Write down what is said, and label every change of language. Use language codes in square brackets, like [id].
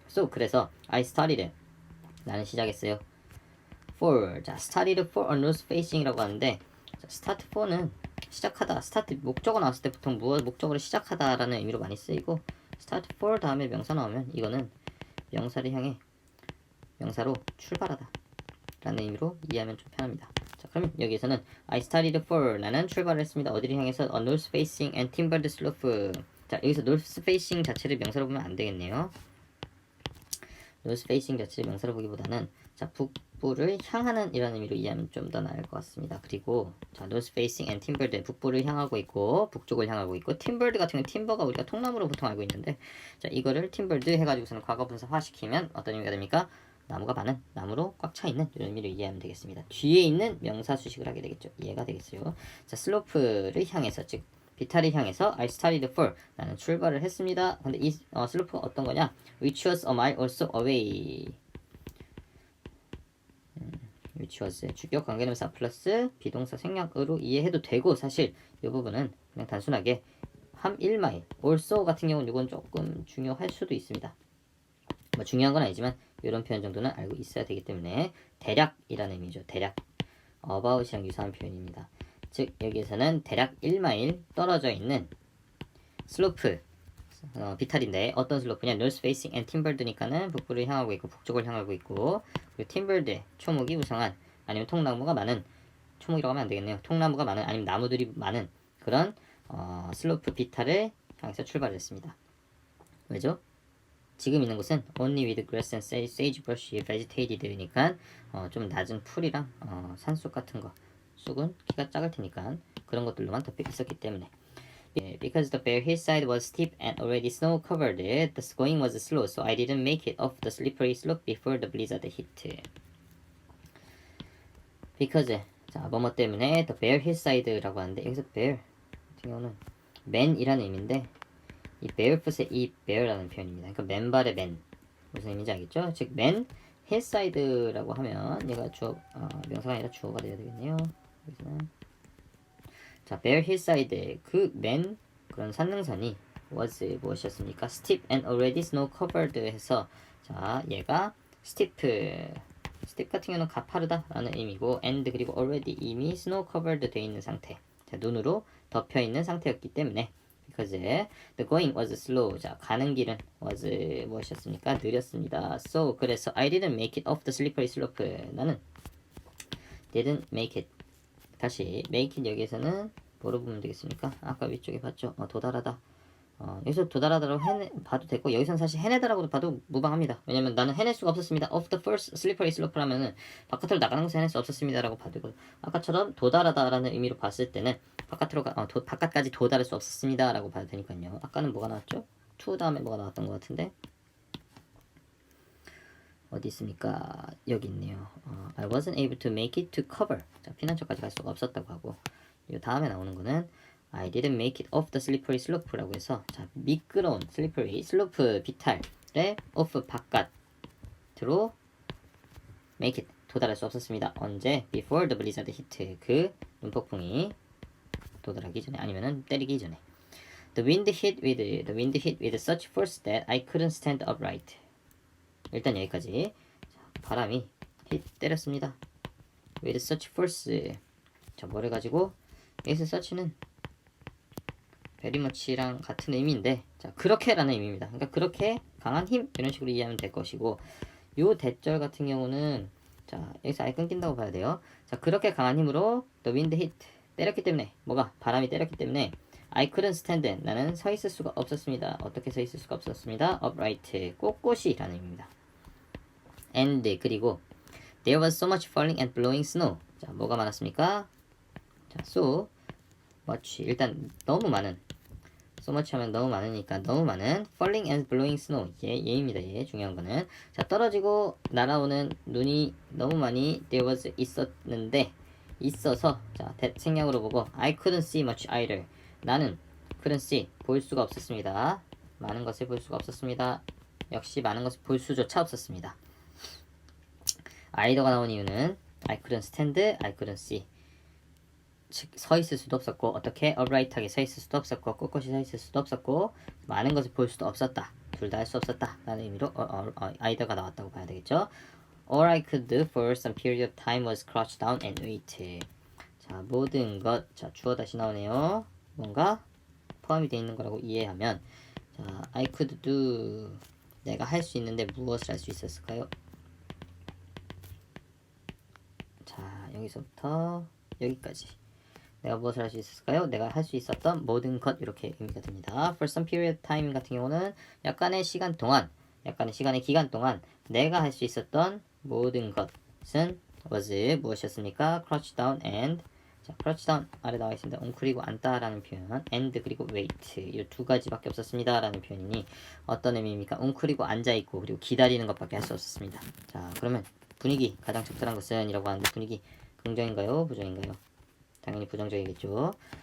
[ko] 그래서 [en] I started, [ko] 나는 시작했어요. for, 자, [en] started for a north facing [ko] 이라고 하는데, 자, start for는 시작하다, start 목적어 나왔을 때 보통 목적어를 시작하다라는 의미로 많이 쓰이고, start for 다음에 명사 나오면 이거는 명사를 향해 명사로 출발하다 라는 의미로 이해하면 좀 편합니다. 자, 그러면 여기에서는 [en] I started for, [ko] 나는 출발을 했습니다. 어디를 향해서? [en] a north facing and timbered slope. [ko] 자, 여기서 north facing 자체를 명사로 보면 안 되겠네요. north facing 자체를 명사로 보기보다는, 자, 북부를 향하는 이라는 의미로 이해하면 좀 더 나을 것 같습니다. 그리고 자, [en] north facing and timbered, [ko] 북부를 향하고 있고 북쪽을 향하고 있고, timbered 같은 경우는 timber가 우리가 통나무로 보통 알고 있는데, 자, 이거를 timbered 해가지고서는 과거 분사화 시키면 어떤 의미가 됩니까? 나무가 많은, 나무로 꽉 차 있는 이런 의미로 이해하면 되겠습니다. 뒤에 있는 명사 수식을 하게 되겠죠. 이해가 되겠어요. 자, 슬로프를 향해서, 즉 비탈을 향해서 [en] I started for, [ko] 나는 출발을 했습니다. 근데 이 슬로프가 어떤 거냐? [en] Which was a mile or so away. [ko] which was 주격 관계대명사 플러스 비동사 생략으로 이해해도 되고, 사실 이 부분은 그냥 단순하게 한 1마일 also 같은 경우는 이건 조금 중요할 수도 있습니다. 뭐 중요한 건 아니지만 이런 표현 정도는 알고 있어야 되기 때문에 대략이라는 의미죠. 대략 about이랑 유사한 표현입니다. 즉 여기에서는 대략 1마일 떨어져 있는 슬로프 비탈인데 어떤 슬로프냐? [en] north facing and timbered [ko] 니까는 북부를 향하고 있고 북쪽을 향하고 있고, 그리고 timbered 초목이 우성한 아니면 통나무가 많은 초목이라고 하면 안 되겠네요. 통나무가 많은 아니면 나무들이 많은 그런 슬로프 비탈을 향해서 출발했습니다. 왜죠? 지금 있는 곳은 [en] only with grass and sagebrush vegetated [ko] 니까 좀 낮은 풀이랑 산속 같은 거 쑥은 키가 작을 테니까 그런 것들로만 덮여 있었기 때문에 [en] because the bare hillside was steep and already snow covered, the going was slow, so I didn't make it off the slippery slope before the blizzard hit. [ko] because 자 뭐뭐 때문에 [en] the bare hillside [ko] 라고 하는데 여기서 bare 같은 경우는 man이라는 의미인데 이 barefoot의 이 bare라는 표현입니다. 그러니까 맨발의 맨 무슨 의미인지 알겠죠? 즉 man hillside라고 하면 얘가 주어 명사가 아니라 주어가 되어야 되겠네요. 여기서는 자 bare hillside 그 맨 그런 산능선이 was 무엇이었습니까? [en] steep and already snow covered [ko] 해서 자 얘가 steep 같은 경우는 가파르다라는 의미고 and 그리고 already 이미 snow covered 되어 있는 상태 자 눈으로 덮여 있는 상태였기 때문에 [en] because the going was slow [ko] 자 가는 길은 was 무엇이었습니까? 느렸습니다. so 그래서 [en] I didn't make it off the slippery slope [ko] 나는 didn't make it 다시 make it 여기에서는 뭐로 보면 되겠습니까? 아까 위쪽에 봤죠? 도달하다 여기서 도달하다라고 봐도 되고 여기서는 사실 해내다라고도 봐도 무방합니다. 왜냐면 나는 해낼 수가 없었습니다. [en] of the first slippery slope [ko] 라면은 바깥으로 나가는 것을 해낼 수 없었습니다라고 봐도 되고 아까처럼 도달하다라는 의미로 봤을 때는 바깥까지 도달할 수 없었습니다라고 봐도 되니까요. 아까는 뭐가 나왔죠? to 다음에 뭐가 나왔던 것 같은데 어디 있습니까? 여기 있네요. [en] I wasn't able to make it to cover [ko] 자 피난처까지 갈 수가 없었다고 하고 이 다음에 나오는 거는 [en] I didn't make it off the slippery slope [ko] 라고 해서 자 미끄러운 slippery slope 비탈의 off 바깥으로 make it 도달할 수 없었습니다. 언제? [en] before the blizzard hit [ko] 그 눈폭풍이 도달하기 전에 아니면은 때리기 전에 [en] the wind hit with such force that I couldn't stand upright [ko] 일단 여기까지 자, 바람이 [en] hit [ko] 때렸습니다. [en] with such force [ko] 자 뭐를 가지고 여기서 such는 very much랑 같은 의미인데 자 그렇게라는 의미입니다. 그러니까 그렇게 강한 힘 이런 식으로 이해하면 될 것이고 요 대절 같은 경우는 자 여기서 아예 끊긴다고 봐야 돼요. 자 그렇게 강한 힘으로 [en] the wind hit [ko] 때렸기 때문에 뭐가 바람이 때렸기 때문에 [en] I couldn't stand [ko] 나는 서 있을 수가 없었습니다. 어떻게 서 있을 수가 없었습니다. upright 꼿꼿이라는 의미입니다. [en] and 그리고 there was so much falling and blowing snow [ko] 자 뭐가 많았습니까? 자 so much 일단 너무 많은 so much 하면 너무 많으니까 너무 많은 [en] falling and blowing snow [ko] 얘입니다. 얘 중요한 거는 자 떨어지고 날아오는 눈이 너무 많이 [en] there was [ko] 있었는데 있어서 자 생략으로 보고 [en] I couldn't see much either [ko] 나는 couldn't see 볼 수가 없었습니다. 많은 것을 볼 수가 없었습니다. 역시 많은 것을 볼 수조차 없었습니다. either가 나온 이유는 [en] I couldn't stand, I couldn't see [ko] 즉 서 있을 수도 없었고 어떻게 upright하게 서 있을 수도 없었고 꼿꼿이 서 있을 수도 없었고 많은 것을 볼 수도 없었다. 둘 다 할 수 없었다 라는 의미로 either가 나왔다고 봐야 되겠죠. [en] All I could do for some period of time was crouch down and wait. [ko] 자 모든 것 자 주어 다시 나오네요. 뭔가 포함이 되어 있는 거라고 이해하면 자 I could do 내가 할 수 있는데 무엇을 할 수 있었을까요? 자 여기서부터 여기까지 내가 무엇을 할 수 있었을까요? 내가 할 수 있었던 모든 것 이렇게 의미가 됩니다. [en] For some period of time [ko] 같은 경우는 약간의 시간의 기간 동안 내가 할 수 있었던 모든 것은 was 무엇이었습니까? crouch down and 자 crouch down 아래 나와 있습니다. 웅크리고 앉다라는 표현 and 그리고 wait 이 두 가지밖에 없었습니다 라는 표현이니 어떤 의미입니까? 웅크리고 앉아있고 그리고 기다리는 것밖에 할 수 없었습니다. 자 그러면 분위기 가장 적절한 것은 이라고 하는데 분위기 긍정인가요? 부정인가요? 당연히 부정적이겠죠.